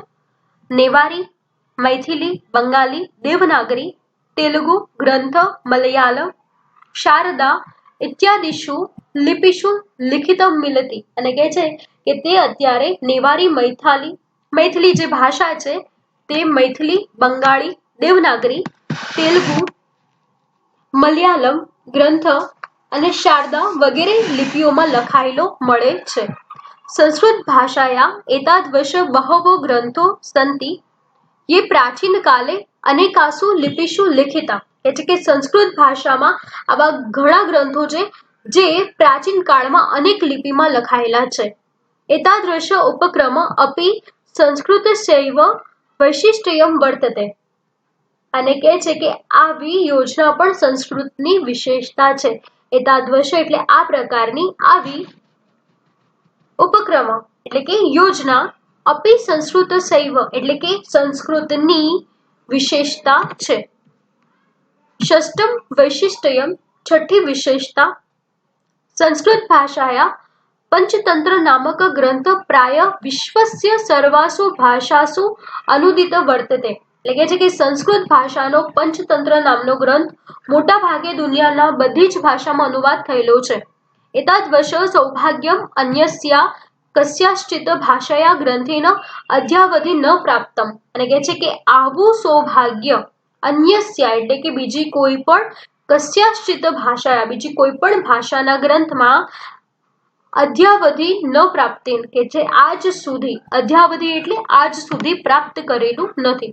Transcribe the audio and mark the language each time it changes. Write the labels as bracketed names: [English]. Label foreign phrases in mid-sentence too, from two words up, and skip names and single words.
[Gujarati] નેવારી, મૈથિલી, બંગાળી, દેવનાગરી, તેલુગુ ગ્રંથ, મલયાલમ, શારદા [Sanskrit] ઇત્યાદિષુ લિપિષુ લિખિતમ મિલતી, [Gujarati] અને કહે છે કે તે અત્યારે નેવારી, મૈથિલી જે ભાષા છે તે મૈથિલી, બંગાળી, દેવનાગરી, તેલુગુ, મલયાલમ ગ્રંથ અને શારદા વગેરે લિપિઓમાં લખાયેલો મળે છે. [Sanskrit] સંસ્કૃત ભાષાયા એતાદૃશ બહવો ગ્રંથો સંતિ ये प्राचीन काले अनेकासु लिपिषु लिखिता, [Gujarati] એટલે કે સંસ્કૃત ભાષામાં આવા ઘણા ગ્રંથો છે જે પ્રાચીન કાળમાં અનેક લિપિમાં લખાયેલા છે. [Sanskrit] એતાદૃશ ઉપક્રમ અપી સંસ્કૃતસ્યૈવ વૈશિષ્ટ્યમ વર્તતે. [Gujarati] અને કહે છે કે આવી યોજના પણ સંસ્કૃતની વિશેષતા છે. એતાદૃશ એટલે આ પ્રકારની, આવી ઉપક્રમ એટલે કે યોજના, [Sanskrit] અપી સંસ્કૃતસ્યૈવ [Gujarati] એટલે કે સંસ્કૃતની વિશેષતા છે. [Sanskrit] ષષ્ટમ વૈશિષ્ટ્યમ [Gujarati] છઠ્ઠી વિશેષતા, [Sanskrit] સંસ્કૃત ભાષાયા પંचतंत्र नामक ग्रंथ प्राय विश्वस्य सर्वासु भाषासु अनुदित वर्तते. [Gujarati] એટલે કે છે કે સંસ્કૃત ભાષાનો પંચતંત્ર નામનો ગ્રંથ મોટા ભાગે દુનિયાના બધી જ ભાષામાં અનુવાદ થયેલો છે. [Sanskrit] એતાદવશ સૌભાગ્યમ અન્યસ્યા કસ્યાશ્ચિત ભાષાયા ગ્રંથેન અદ્યાવધિ ન પ્રાપ્તમ. [Gujarati] અને કહે છે કે આવું સૌભાગ્ય અન્યસ્યા એટલે કે બીજી કોઈ પણ, [Sanskrit] કસ્યાશ્ચિત ભાષાયા [Gujarati] બીજી કોઈ પણ ભાષાના ગ્રંથમાં [Sanskrit] અધ્યાવધિ ન પ્રાપ્તિ [Gujarati] કે જે આજ સુધી, અધ્યાવધિ એટલે આજ સુધી પ્રાપ્ત કરેલું નથી.